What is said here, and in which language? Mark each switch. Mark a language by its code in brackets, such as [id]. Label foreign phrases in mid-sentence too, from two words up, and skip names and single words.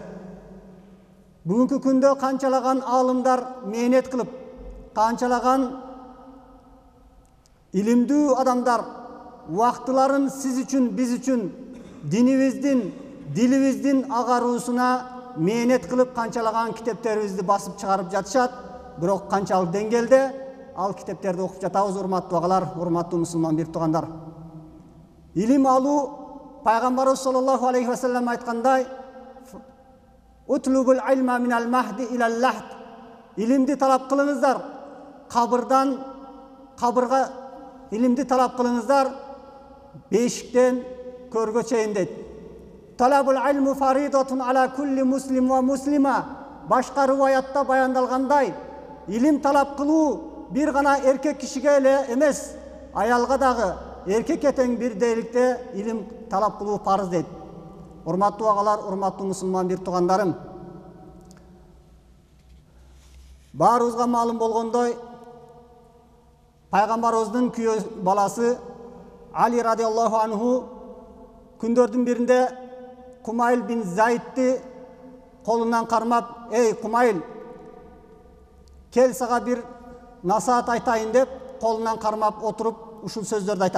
[ky] Бүгүнкү күндө канчалаган аалымдар мээнет кылып, канчалаган илимдүү адамдар убактыларын сиз үчүн, биз үчүн, динибиздин, дилибиздин агаруусуна мээнет кылып, канчалаган китептерибизди басып чыгарып жатышат. Бирок канчалык деңгээлде ал китептерди окуп жатабыз, урматтуу агалар, урматтуу мусулман бир туугандар. Илим алуу, пайгамбарыбыз [ar] صلى الله عليه وسلم [ky] айткандай: [ar] "اطلبوا العلم من المهد إلى اللحد". [ky] Илимди талап кылыңыздар, кабырдан кабырга илимди талап кылыңыздар, бешиктен көргө чейин дейт. [ar] طلب العلم فريضة على كل مسلم ومسلمة. [ky] Башка риваятта баяндалгандай, илим талап кылуу бир гана эркек кишиге эле эмес, аялга дагы, эркекке тең бирдейликте илим талап кылуу парыз дейт. Урматтуу агалар, урматтуу мусулман бир туугандарым, баарыбызга маалым болгондой, пайгамбарыбыздын күйөө баласы Али [ar] رضي الله عنه [ky] күндөрдүн биринде Кумайл бин Зайдти колунан кармап: "Эй Кумайл, кел сага бир насаат айтайын" деп колунан кармап отуруп ушул сөздөрдү айтат.